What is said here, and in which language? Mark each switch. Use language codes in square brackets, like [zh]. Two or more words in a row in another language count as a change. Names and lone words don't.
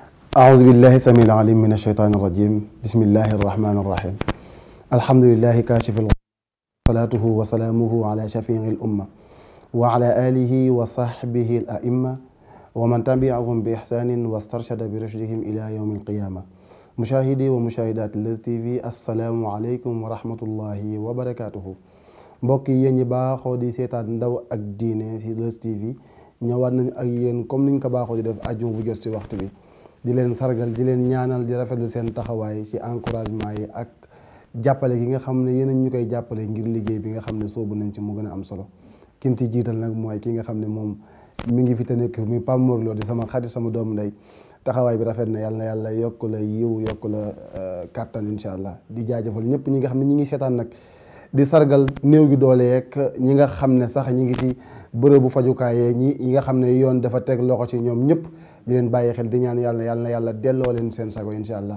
[ar] أعوذ بالله السميع العليم من الشيطان الرجيم بسم الله الرحمن الرحيم الحمد لله كاشف صلاته وسلامه على شفيع الأمة وعلى آله وصحبه الأئمة ومن تبعهم بإحسان واسترشد برشدهم إلى يوم القيامة مشاهدي ومشاهدات Leuz TV السلام عليكم ورحمة الله وبركاته [wo] mbokk yi yéen ñi baaxoo di seetaan ndaw ak diine ci Leuz TV ñëwaat nañu ak yéen comme niñ ko baaxoo di def àjjuma bu jot ci waxtu bi di leen sargal di leen ñaanal di rafetlu seen taxawaay ci encouragement yi ak jàppale gi nga xam ne yéen ñu koy jàppale ngir liggéey bi nga xam ne soobu nañ ci mu gën a am solo kin ci jiital nag mooy ki nga xam ne moom mi ngi fi te nekk muy Pape Mor Lo di sama xarit sama doomu ndey taxawaay bi rafet na yàlla yokk la yiw yokk la kàttan [ar] إن شاء الله [wo] di jaajëfal ñëpp ñi nga xam ne ñi ngi seetaan nag di sargal néew gi doole yeeg ñi nga xam ne sax ñi ngi ci bërëbu fajukaay yee ñi nga xam ne yoon dafa teg loxo ci ñoom ñëpp di leen bàyyi xel di ñaan yàlla delloo leen seen sago [ar] إن شاء الله.